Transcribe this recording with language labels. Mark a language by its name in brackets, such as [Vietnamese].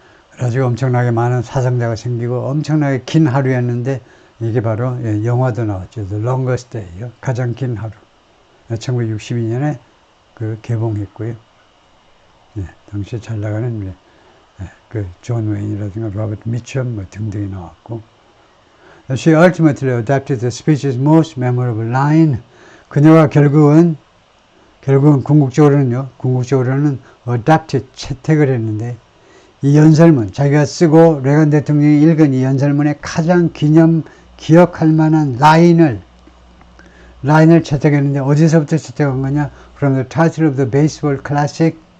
[Korean] 그래가지고 엄청나게 많은 사상자가 생기고 엄청나게 긴 하루였는데, 이게 바로 영화도 나왔죠. The Longest Day, 가장 긴 하루. 1962년에 그 개봉했고요. 당시에 잘 나가는 그 존 웨인이라든가 로버트 미첨 뭐 등등이 나왔고. [English] She ultimately adapted the speech's most memorable line. [Korean] 그녀가 결국은 궁극적으로는 adapted, 채택을 했는데, 이 연설문, 자기가 쓰고 레간 대통령이 읽은 이 연설문의 가장 기억할 만한 라인을 채택했는데, 어디서부터 채택한 거냐? [English] From the title of the baseball classic.